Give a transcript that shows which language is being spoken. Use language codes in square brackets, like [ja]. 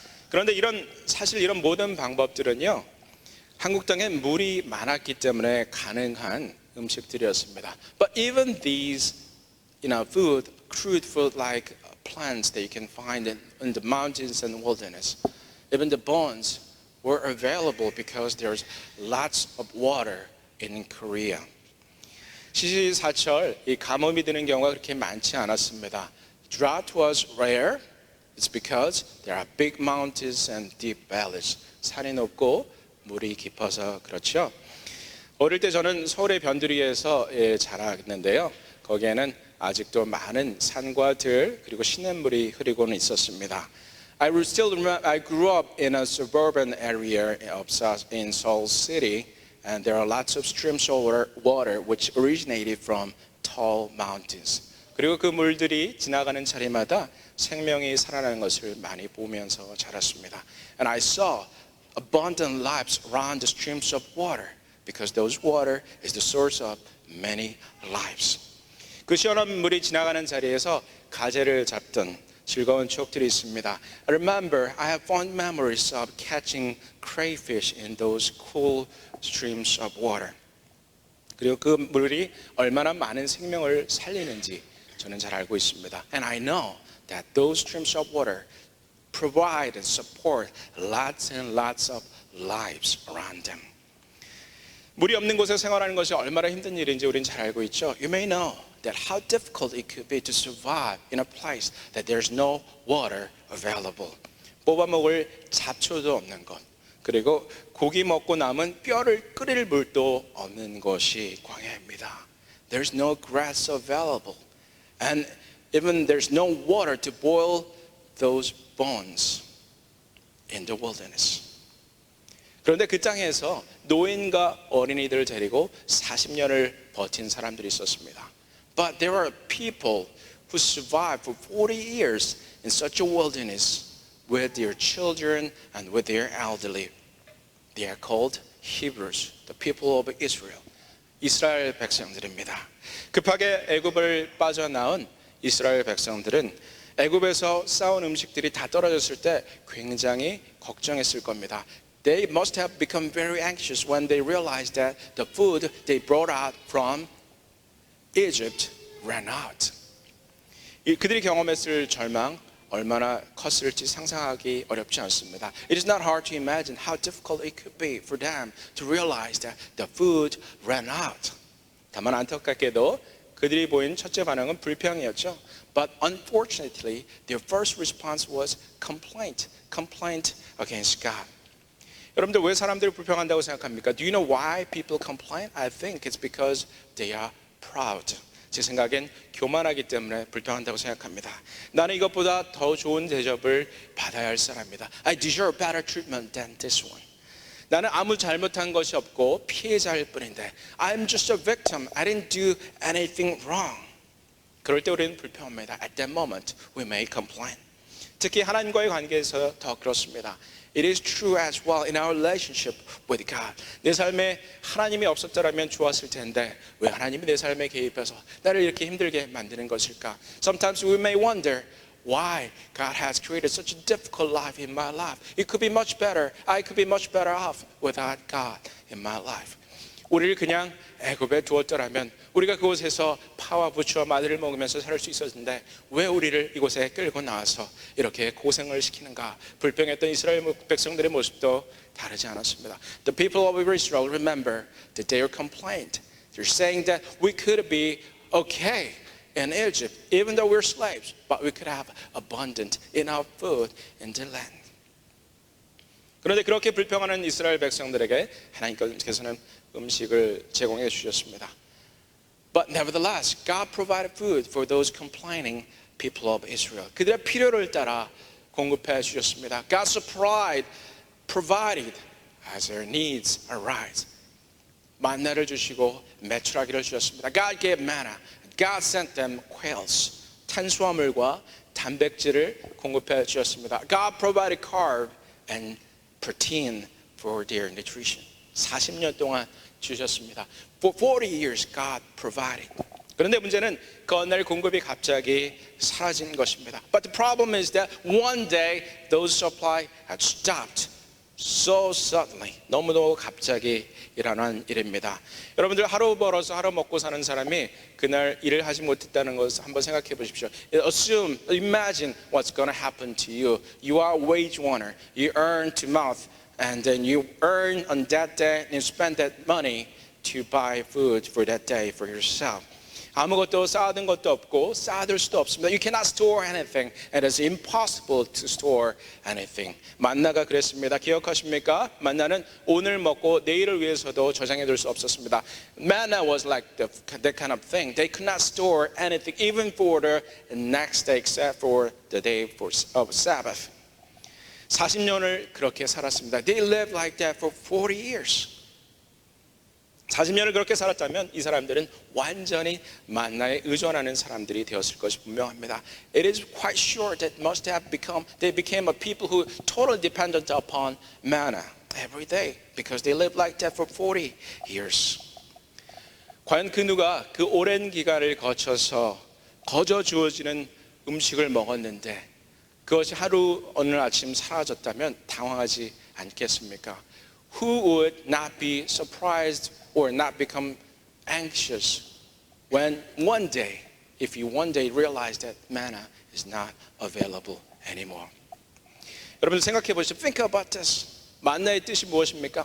[ko] 그런데 사실 이런 모든 방법들은요, 한국 땅에 물이 많았기 때문에 가능한 음식들이었습니다. [en] But even these, crude food like plants that you can find in the mountains and wilderness, even the bones were available because there's lots of water in Korea. [ko] 시시사철 이 가뭄이 드는 경우가 그렇게 많지 않았습니다. [en] Drought was rare. It's because there are big mountains and deep valleys. [ko] 산이 높고 물이 깊어서 그렇죠. 어릴 때 저는 서울의 변두리에서 자랐는데요. 거기에는 아직도 많은 산과 들 그리고 시냇물이 흐르고는 있었습니다. [en] I grew up in a suburban area in Seoul City, and there are lots of streams of water which originated from tall mountains. [ko] 그리고 그 물들이 지나가는 자리마다 생명이 살아나는 것을 많이 보면서 자랐습니다. [en] And I saw abundant lives around the streams of water because those water is the source of many lives. [ko] 그 시원한 물이 지나가는 자리에서 가재를 잡던 즐거운 추억들이 있습니다. [en] I remember I have fond memories of catching crayfish in those cool streams of water. [ko] 그리고 그 물이 얼마나 많은 생명을 살리는지 저는 잘 알고 있습니다. [en] And I know that those streams of water provide and support lots and lots of lives around them. [ko] 물이 없는 곳에 생활하는 것이 얼마나 힘든 일인지 우리는 잘 알고 있죠. [en] You may know that how difficult it could be to survive in a place that there's no water available. [ko] 뽑아먹을 잡초도 없는 것, 그리고 고기 먹고 남은 뼈를 끓일 물도 없는 것이 광야입니다. [en] There's no grass available, and even there's no water to boil those bones in the wilderness. [ko] 그런데 그 땅에서 노인과 어린이들을 데리고 40년을 버틴 사람들이 있었습니다. [en] But there are people who survived for 40 years in such a wilderness with their children and with their elderly. They are called Hebrews, the people of Israel. [ko] 이스라엘 백성들입니다. 급하게 애굽을 빠져나온 이스라엘 백성들은 애굽에서 싸온 음식들이 다 떨어졌을 때 굉장히 걱정했을 겁니다. [en] They must have become very anxious when they realized that the food they brought out from Egypt ran out. [ko] 그들이 경험했을 절망 얼마나 컸을지 상상하기 어렵지 않습니다. [en] It is not hard to imagine how difficult it could be for them to realize that the food ran out. [ko] 다만 안타깝게도 그들이 보인 첫째 반응은 불평이었죠. [en] But unfortunately, their first response was complaint against God. [ko] 여러분들 왜 사람들이 불평한다고 생각합니까? [en] Do you know why people complain? I think it's because they are proud. [ko] 제 생각엔 교만하기 때문에 불평한다고 생각합니다. 나는 이것보다 더 좋은 대접을 받아야 할 사람이다. [en] I deserve better treatment than this one. [ko] 나는 아무 잘못한 것이 없고 피해자일 뿐인데 [en] I'm just a victim. I didn't do anything wrong. [ko] 그럴 때 우리는 불평합니다. [en] At that moment we may complain. [ko] 특히 하나님과의 관계에서 더 그렇습니다. [en] It is true as well in our relationship with God. [ko] 내 삶에 하나님이 없었더라면 좋았을 텐데 왜 하나님이 내 삶에 개입해서 나를 이렇게 힘들게 만드는 것일까? [en] Sometimes we may wonder why God has created such a difficult life in my life. It could be much better. I could be much better off without God in my life. [ko] 우리를 그냥 애굽에 두었더라면 우리가 그곳에서 파와 부추와 마늘을 먹으면서 살 수 있었는데 왜 우리를 이곳에 끌고 나와서 이렇게 고생을 시키는가? 불평했던 이스라엘 백성들의 모습도 다르지 않았습니다. [en] The people of Israel remember that they were complained. They're saying that we could be okay in Egypt even though we're slaves, but we could have abundant enough food in the land. [ko] 그런데 그렇게 불평하는 이스라엘 백성들에게 하나님께서는 음식을 제공해 주셨습니다. [en] But nevertheless, God provided food for those complaining people of Israel. [ko] 그들의 필요를 따라 공급해 주셨습니다. [en] God provided as their needs arise. [ko] 만나를 주시고 메추라기를 주셨습니다. [en] God gave manna. God sent them quails. [ko] 탄수화물과 단백질을 공급해 주셨습니다. [en] God provided carb and protein for their nutrition. [ko] 40년 동안 주셨습니다. [en] For 40 years God provided. [ko] 그런데 문제는 그 어느 날 공급이 갑자기 사라진 것입니다. [en] But the problem is that one day those supply had stopped so suddenly. [ko] 너무너무 갑자기 일어난 일입니다. 여러분들 하루 벌어서 하루 먹고 사는 사람이 그날 일을 하지 못했다는 것을 한번 생각해 보십시오. [en] Imagine what's going to happen to you. You are a wage earner. You earn to mouth. And then you earn on that day and you spend that money to buy food for that day for yourself. [ko] 아무것도 쌓아둔 것도 없고 쌓아둘 수도 없습니다. [en] You cannot store anything and it's impossible to store anything. [ko] 만나가 그랬습니다. 기억하십니까? 만나는 오늘 먹고 내일을 위해서도 저장해둘 수 없었습니다. [en] Manna was like that kind of thing. They could not store anything even for the next day except for the day of Sabbath. [ko] 40년을 그렇게 살았습니다. [en] They lived like that for 40 years. [ko] 40년을 그렇게 살았다면 이 사람들은 완전히 만나에 의존하는 사람들이 되었을 것이 분명합니다. [en] It is quite sure that they became a people who totally depended upon manna every day because they lived like that for 40 years. [ko] 과연 그 누가 그 오랜 기간을 거쳐서 거저 주어지는 음식을 먹었는데 그것이 하루 어느 아침 사라졌다면 당황하지 않겠습니까? [en] Who would not be surprised or not become anxious when one day, if you one day realize that manna is not available anymore? [ko] 여러분 생각해 보십시오. [en] Think about this. [ko] 만나의 뜻이 무엇입니까?